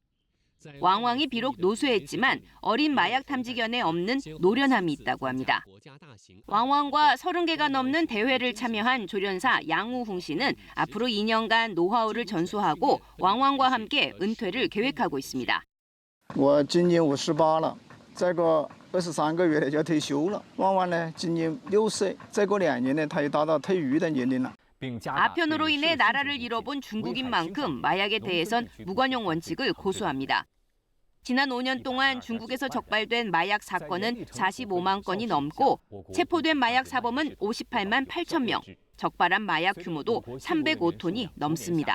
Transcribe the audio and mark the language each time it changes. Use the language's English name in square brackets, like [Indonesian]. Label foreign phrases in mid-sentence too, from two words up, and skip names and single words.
[Korean] 왕왕이 비록 노쇠했지만 어린 마약 탐지견에 없는 노련함이 있다고 합니다. 왕왕과 30개가 넘는 대회를 참여한 조련사 양우홍 씨는 앞으로 2년간 노하우를 전수하고 왕왕과 함께 은퇴를 계획하고 있습니다. [Chinese] 我今年58了，再过23个月就要退休了。王王呢，今年6岁，再过2年呢，他就达到退役的年龄了。 [Korean] 아편으로 인해 나라를 잃어본 중국인 만큼 마약에 대해선 무관용 원칙을 고수합니다. 지난 5년 동안 중국에서 적발된 마약 사건은 45만 건이 넘고 체포된 마약 사범은 58만 8천 명, 적발한 마약 규모도 305톤이 넘습니다.